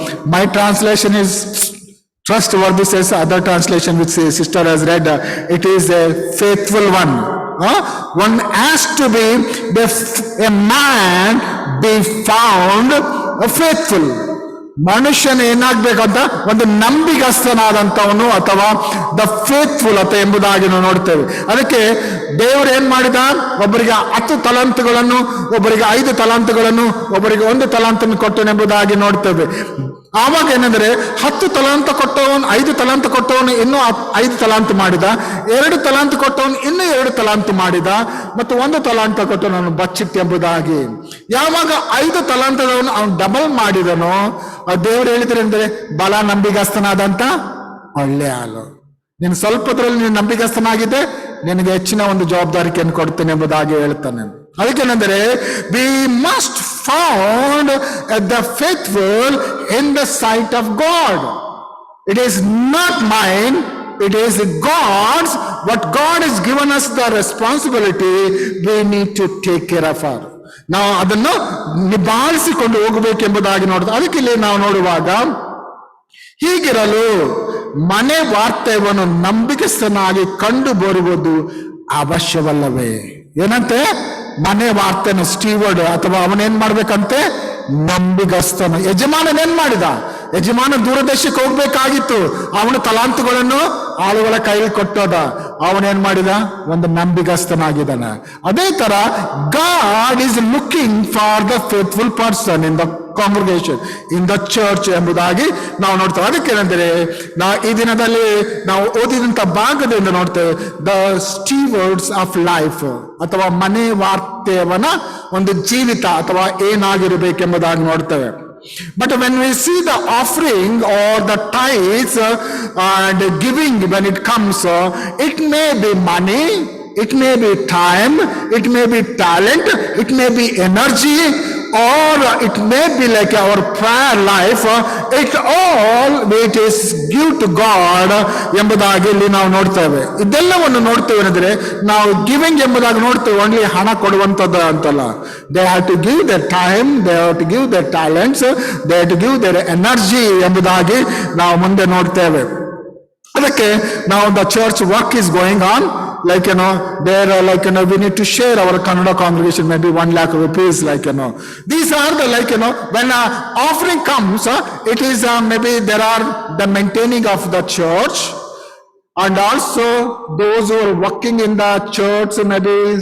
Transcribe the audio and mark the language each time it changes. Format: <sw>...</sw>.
<en>My translation is trustworthy, says other translation which sister has read, it is a faithful one. One has to be a man be found faithful.</en> <kn>ಮನುಷ್ಯನ ಏನಾಗ್ಬೇಕಂತ ಒಂದು ನಂಬಿಗಸ್ತನಾದಂಥವನು ಅಥವಾ</kn> <en>the faithful</en> <kn>ಅಂತ ಎಂಬುದಾಗಿ ನಾವು ನೋಡ್ತೇವೆ. ಅದಕ್ಕೆ ದೇವರು ಏನ್ ಮಾಡಿದ, ಒಬ್ಬರಿಗೆ 10 ತಲಾಂತುಗಳನ್ನು, ಒಬ್ಬರಿಗೆ 5 ತಲಾಂತುಗಳನ್ನು, ಒಬ್ಬರಿಗೆ 1 ತಲಾಂತನ್ನು ಕೊಟ್ಟನೆಂಬುದಾಗಿ ನೋಡ್ತೇವೆ. ಆವಾಗ ಏನಂದ್ರೆ 10 ತಲಾಂತ ಕೊಟ್ಟವನು, 5 ತಲಾಂತ ಕೊಟ್ಟವನು ಇನ್ನೂ 5 ತಲಾಂತ ಮಾಡಿದ, 2 ತಲಾಂತ ಕೊಟ್ಟವನು ಇನ್ನೂ 2 ತಲಾಂತ ಮಾಡಿದ, ಮತ್ತು 1 ತಲಾಂತ ಕೊಟ್ಟವನು ಬಚ್ಚಿಟ್ಟು ಎಂಬುದಾಗಿ. ಯಾವಾಗ 5 ತಲಾಂತದವನು ಅವನು ಡಬಲ್ ಮಾಡಿದನೋ, ದೇವರು ಹೇಳಿದ್ರೆ ಅಂದ್ರೆ ಬಲ ನಂಬಿಗಸ್ತನಾದಂತ ಒಳ್ಳೆ ಹಾಲು, ನೀನು ಸ್ವಲ್ಪದ್ರಲ್ಲಿ ನೀನು ನಂಬಿಗಸ್ತನಾಗಿದೆ, ನಿನಗೆ ಹೆಚ್ಚಿನ ಒಂದು ಜವಾಬ್ದಾರಿಕೆಯನ್ನು ಕೊಡ್ತೇನೆ ಎಂಬುದಾಗಿ ಹೇಳ್ತಾನೆ. ಅದಕ್ಕೇನೆಂದರೆ</kn> <en>We must found the faithful in the sight of God. It is not mine, it is God's. What God has given us the responsibility, we need to take care of her.</en> <kn>ನಾವು ಅದನ್ನು ನಿಭಾಯಿಸಿಕೊಂಡು ಹೋಗಬೇಕೆಂಬುದಾಗಿ ನೋಡ್ತೀವಿ. ಅದಕ್ಕೆ ಇಲ್ಲಿ ನಾವು ನೋಡುವಾಗ ಹೀಗಿರಲು ಮನೆ ವಾರ್ತವ್ಯವನ್ನು ನಂಬಿಕೆಸ್ತನಾಗಿ ಕಂಡು ಬರುವುದು ಅವಶ್ಯವಲ್ಲವೇ? ಏನಂತೆ ಮನೆ ವಾರ್ತೆನ ಸ್ಟೀವರ್ಡ್ ಅಥವಾ ಅವನೇನ್ ಮಾಡ್ಬೇಕಂತೆ ನಂಬಿಗಸ್ತನು. ಯಜಮಾನನೇನ್ ಮಾಡಿದ? ಯಜಮಾನ ದೂರದೇಶಕ್ಕೆ ಹೋಗ್ಬೇಕಾಗಿತ್ತು, ಅವನು ತಲಾಂತುಗಳನ್ನು ಆಳುಗಳ ಕೈಲಿ ಕೊಟ್ಟೋದ, ಅವನೇನ್ ಮಾಡಿದ? ಒಂದು ನಂಬಿಗಸ್ತನಾಗಿದ್ದಾನ. ಅದೇ ತರ</kn> <en>God is looking for the faithful person in the congregation, in the church</en> <kn>ಎಂಬುದಾಗಿ ನಾವು ನೋಡ್ತೇವೆ. ಅದಕ್ಕೇನೆಂದರೆ ಈ ದಿನದಲ್ಲಿ ನಾವು ಓದಿದಂತ ಭಾಗದಿಂದ ನೋಡ್ತೇವೆ</kn> <en>the stewards of life</en> <kn>ಅಥವಾ ಮನೆ ವಾರ್ತೇವನ ಒಂದು ಜೀವಿತ ಅಥವಾ ಏನಾಗಿರಬೇಕೆಂಬುದಾಗಿ ನೋಡ್ತೇವೆ.</kn> <en>But when we see the offering or the tithes and giving, when it comes, it may be money, it may be time, it may be talent, it may be energy, or it may be like our prayer life. It all it is give to God</en> <kn>ಎಂಬುದಾಗಿ ಇಲ್ಲಿ ನಾವು ನೋಡ್ತೇವೆ. ಇದೆಲ್ಲವನ್ನು ನೋಡ್ತೇವೆ ಅಂದರೆ ನಾವು giving ಎಂಬುದಾಗಿ ನೋಡ್ತೇವೆ, ಓನ್ಲಿ ಹಣ ಕೊಡುವಂಥದ್ದು ಅಂತಲ್ಲ.</kn> <en>they have to give their time, they have to give their talents, they have to give their energy</en> <kn>ಎಂಬುದಾಗಿ ನಾವು ಮುಂದೆ ನೋಡ್ತೇವೆ. ಅದಕ್ಕೆ ನಾವು</kn> <en>the church work is going on. There we need to share our Kannada congregation maybe 1 lakh rupees, these are the when offering comes, it is maybe there are the maintaining of the church, and also those who are working in the church, maybe</en>